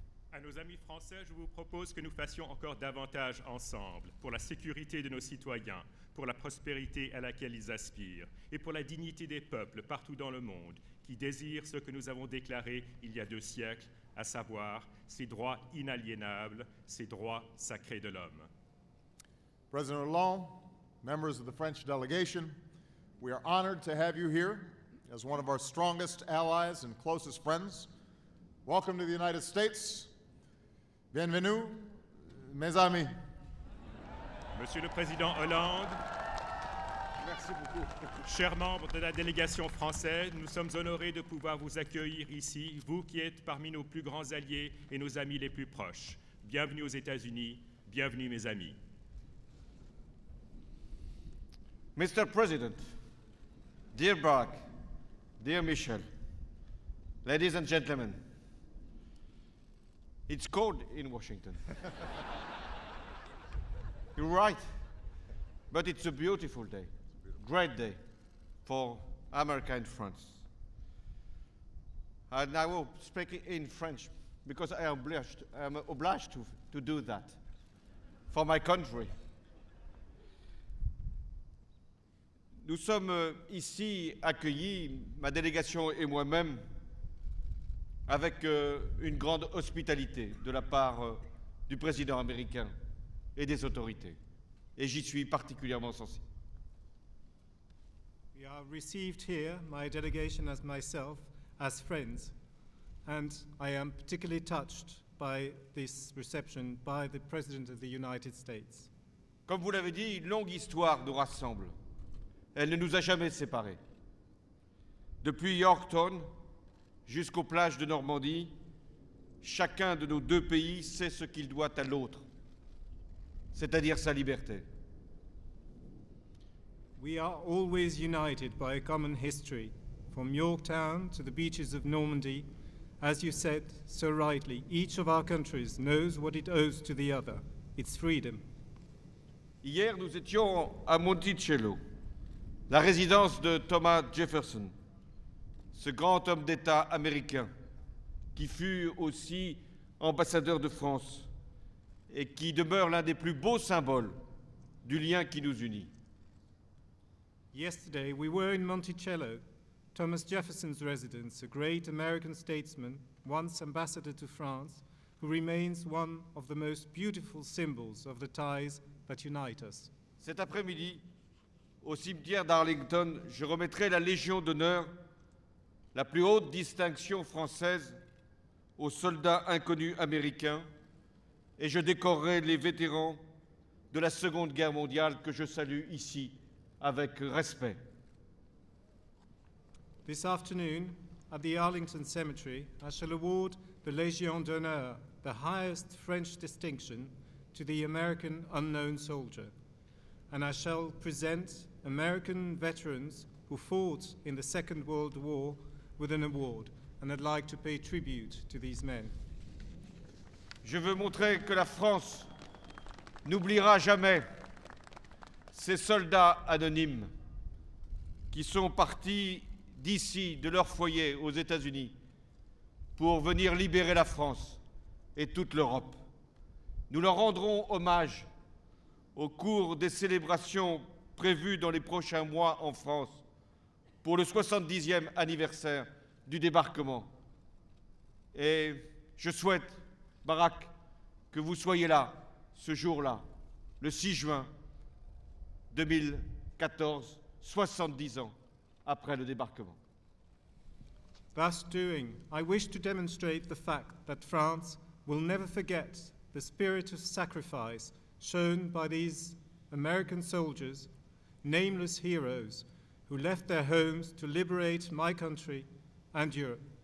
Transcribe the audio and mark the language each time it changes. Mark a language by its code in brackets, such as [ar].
[fr] À nos amis français, je vous propose que nous fassions encore davantage ensemble pour la sécurité de nos citoyens, pour la prospérité à laquelle ils aspirent et pour la dignité des peuples partout dans le monde qui désirent ce que nous avons déclaré il y a 2 siècles, à savoir ces droits inaliénables, ces droits sacrés de l'homme. [en] President Hollande, members of the French delegation, we are honored to have you here as one of our strongest allies and closest friends. Welcome to the United States. [fr] Bienvenue, mes amis. Monsieur le Président Hollande, chers membres de la délégation française, nous sommes honorés de pouvoir vous accueillir ici, vous qui êtes parmi nos plus grands alliés et nos amis les plus proches. Bienvenue aux États-Unis, bienvenue mes amis. [en] Mr. President, dear Barack, dear Michel, ladies and gentlemen, it's cold in Washington. You're right, but it's a beautiful day, great day for America and France. And I will speak in French because I am obliged to do that for my country. [fr] Nous sommes ici accueillis, ma délégation et moi-même, avec une grande hospitalité de la part du président américain et des autorités. Et j'y suis particulièrement sensible. [en] We are received here, my delegation as myself, as friends, and I am particularly touched by this reception by the President of the United States. [fr] Comme vous l'avez dit, une longue histoire nous rassemble. Elle ne nous a jamais séparés. Depuis Yorktown jusqu'aux plages de Normandie, chacun de nos 2 pays sait ce qu'il doit à l'autre, c'est-à-dire sa liberté. [en] We are always united by a common history, from Yorktown to the beaches of Normandy. As you said so rightly, each of our countries knows what it owes to the other, its freedom. [fr] Hier, nous étions à Monticello, la résidence de Thomas Jefferson, ce grand homme d'État américain qui fut aussi ambassadeur de France et qui demeure l'un des plus beaux symboles du lien qui nous unit. [en] Yesterday, we were in Monticello, Thomas Jefferson's residence, a great American statesman, once ambassador to France, who remains one of the most beautiful symbols of the ties that unite us. [fr] Cet après-midi, au cimetière d'Arlington, je remettrai la Légion d'honneur, la plus haute distinction française, aux soldats inconnus américains, et je décorerai les vétérans de la Seconde Guerre mondiale que je salue ici avec respect. [en] This afternoon, at the Arlington Cemetery, I shall award the Légion d'honneur, the highest French distinction, to the American unknown soldier, and I shall present American veterans who fought in the Second World War with an award, and I'd like to pay tribute to these men. [fr] Je veux montrer que la France n'oubliera jamais ces soldats anonymes qui sont partis d'ici, de leur foyer aux États-Unis, pour venir libérer la France et toute l'Europe. Nous leur rendrons hommage au cours des célébrations prévues dans les prochains mois en France pour le 70e anniversaire du débarquement. Et je souhaite, Barak, que vous soyez là, ce jour-là, le 6 juin 2014, 70 ans après le débarquement. [en] Thus doing, I wish to demonstrate the fact that France will never forget the spirit of sacrifice shown by these American soldiers, nameless heroes, who left their homes to liberate my country and Europe.